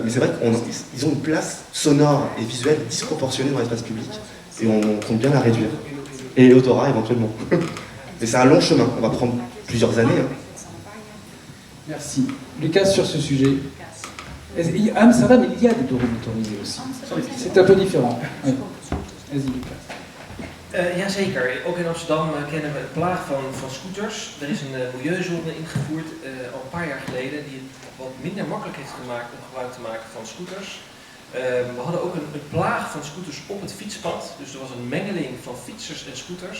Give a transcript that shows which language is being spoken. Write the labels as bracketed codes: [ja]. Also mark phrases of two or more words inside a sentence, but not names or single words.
[fr] Mais c'est vrai qu'ils ont une place sonore et visuelle disproportionnée dans l'espace public, et on compte bien la réduire. Et l'odorat éventuellement. Mais c'est un long chemin, on va prendre plusieurs années. Merci. Lucas, sur ce sujet. Anne, ça va, mais il y a des deux roues motorisés aussi. C'est un peu différent. Oui. Vas-y, Lucas. [nl] Jazeker, ook in Amsterdam kennen we een plaag van scooters. Er is een milieuzone ingevoerd al een paar jaar geleden die het wat minder makkelijk heeft gemaakt om gebruik te maken van scooters. We hadden ook een plaag van scooters op het fietspad, dus er was een mengeling van fietsers en scooters.